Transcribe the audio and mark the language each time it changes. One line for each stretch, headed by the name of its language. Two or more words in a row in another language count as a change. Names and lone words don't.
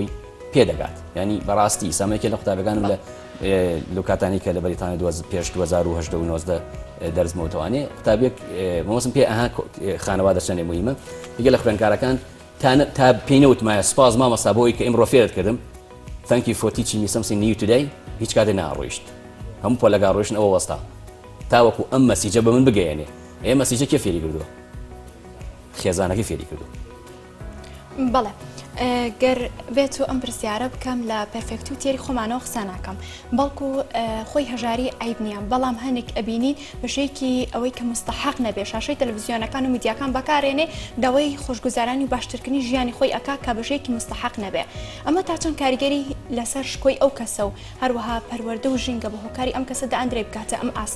Central Kurdish: پێدەگات ینی بەڕاستی سامێکێ لە قوتابەکانم لە کاتانی کە لە بەریتانی پێش 2019 دەرزمەوتوانێ قوتابێک مەمەسم پێ ئەها خانەوا دەچەنێ مویمە یەکێ لە خوێندکارەکان تا پێینەوتمایە سپاس مامەستا بۆی کە ئیمڕۆ فێرت کردم
English: thank you for teaching me something new today
Central Kurdish: هیچ کاتێ ناڕۆیشت هەموو پۆلەگا ڕۆیشتن ئەوە وەستا تاوەکو ئەم مەسیجە بە من بگەیەنێ ئێ مەسیجە کێ فێری کردووە خێزانەکەی فێری کردو بەڵێ گەر بێت و ئەم پرسیارە بکەم لە پەرفێکت و تێری خۆمانەوە قسە ناکەم بەڵکو خۆی هەژاری عیب نییە بەڵام هەنێک ئەبینین بەشەیەکی ئەوەی کە مستەحق نەبێ شاشەی تەلەڤیزیۆنەکان و میدیاکان بەکارێنێ داوای خۆشگوزارانی و باشترکردنی ژیانی خۆی ئەکا کە بەشەیەکی مستەحق نەبێ ئەمە تا چەند کاریگەری لەسەر شکۆی ئەو کەسە و هەروەها پەروەردە و ژینگە بە هۆکاری ئەم کەسە دەئەندرێ بکاتە ئەم ئاستا